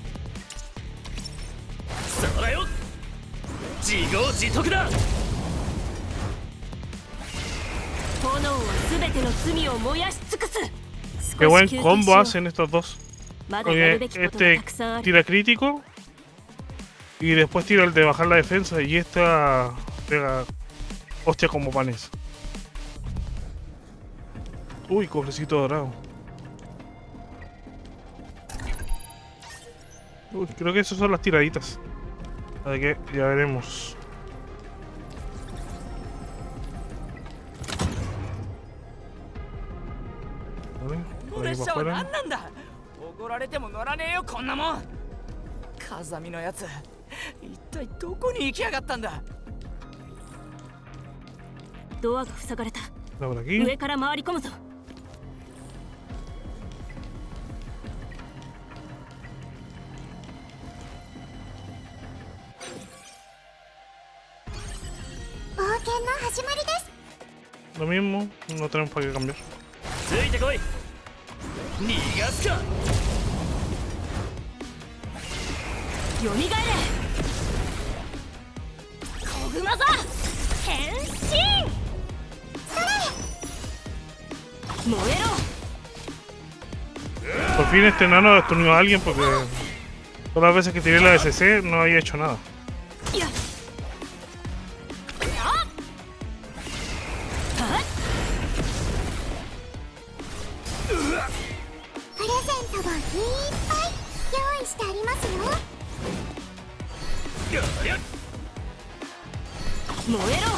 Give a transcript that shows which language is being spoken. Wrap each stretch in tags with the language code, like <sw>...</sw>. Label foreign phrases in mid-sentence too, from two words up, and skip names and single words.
<ja>そらよ、自業自得だ。炎は全ての罪を燃やし尽くす。</ja> <es>Qué buen combo hacen estos dos.</es> <ja>まだやるべ</ja> <es>Porque</es> <ja>きことが</ja> <es>este</es> <ja>たくさんある。</ja> <es>tira crítico y después tira el de bajar la defensa y esta pega hostia como panes. Uy, cofrecito dorado. Uy, creo que esas son las tiraditas. Así que ya veremos. Vale,</es> <ja>こ</ja> <es>por</es> <ja>の</ja> <es>ahí</es> <ja>列</ja> <es>para</es> <ja>車は</ja> <es>afuera.</es> <ja>何なんだ。おごられても乗らねえよこんなもん。風見のやつ、一体どこに行きやがったんだ。ドアが塞がれた。</ja> <es>Por aquí.</es> <ja>上から回り込むぞ。冒険の始まりです。</ja> <es>Lo mismo, no tenemos para qué cambiar.</es> <ja>ついてこい。逃がすか。よみがえれ。小熊座変身。燃えろ。</ja> <es>Por fin este enano destruyó a alguien porque todas las veces que tiré la SC no había hecho nada.</es> <ja>やっ。プレゼントがいっぱい用意してありますよ。燃えろ。</ja>